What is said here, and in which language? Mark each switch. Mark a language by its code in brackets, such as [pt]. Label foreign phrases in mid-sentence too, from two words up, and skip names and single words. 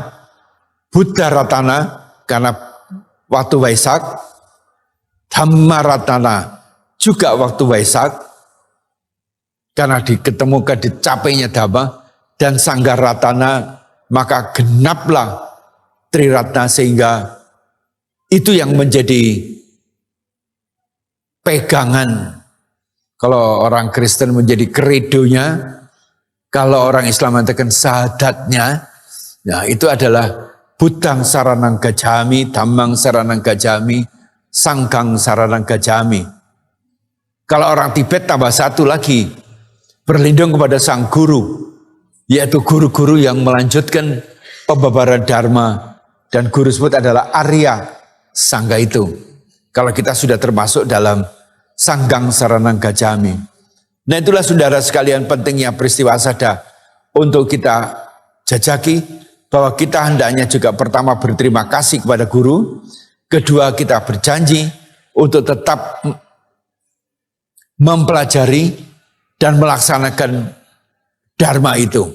[id] Buddha Ratana karena waktu Waisak, Dhamma Ratana juga waktu Waisak karena diketemukan dicapainya Dhamma, dan Sangga Ratana maka genaplah Tri Ratna, sehingga itu yang menjadi pegangan. Kalau orang Kristen menjadi kredonya, kalau orang Islam mengatakan sahadatnya, ya itu adalah [pi] Buddhang saranang gacami, Dhammang saranang gacami, Sanghang saranang gacami. [id] Kalau orang Tibet tambah satu lagi, berlindung kepada sang guru, yaitu guru-guru yang melanjutkan pembabaran Dharma, dan guru tersebut adalah Arya Sangga itu. Kalau kita sudah termasuk dalam [pi] Sanghang saranang gacami. [id] Nah itulah saudara sekalian pentingnya peristiwa Asada untuk kita jajaki, bahwa kita hendaknya juga pertama berterima kasih kepada guru, kedua kita berjanji untuk tetap mempelajari dan melaksanakan dharma itu.